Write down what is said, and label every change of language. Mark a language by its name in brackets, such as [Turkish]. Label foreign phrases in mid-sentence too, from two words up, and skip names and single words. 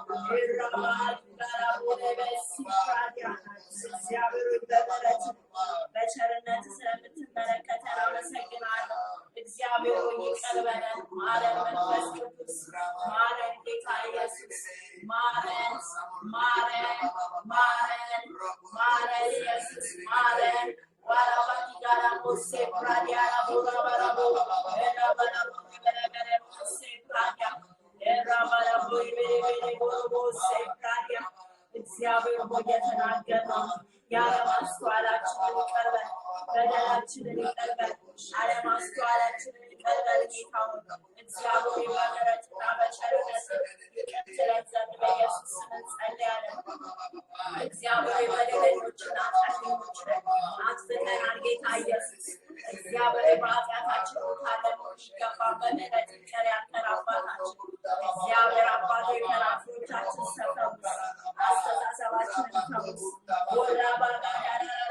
[Amharic] እግዚአብሔር በምሕረት በቸርነት ስለምትመለከተን አመሰግናለሁ። እግዚአብሔር ይቅር በለን ማረን መንፈስ ቅዱስ ማረን ጌታ ኢየሱስ ማረን ማረን ማረን ማረን ኢየሱስ ማረን Warabati garamo se pradia la bora barabo era barabo bere se pradia era barabo bere boro se pradia እግዚአብሔር ሆይ የተናገርነው ያለማስተዋላችንን ይቅር በል፣ በደላችንን ይቅር በል፣ አለማስተዋላችንን ይቅር በል ጌታ ሆይ እግዚአብሔር በምሕረትና በቸርነት ይቅር ትለን ዘንድ በኢየሱስ ስም እንጸልያለን። እግዚአብሔር በደለኞችና ኃጢአተኞች ነን፣ አጥፍተናል ጌታ ኢየሱስ እግዚአብሔር በኃጢአታችን ካለሞች ይገባ በምሕረት ይቅር ያልከን አባታችን እግዚአብሔር አባቶ ከራሶቻችን ሰፈውስ አስተሳሰባችንን ፈውስ ወራ ባጋዳራ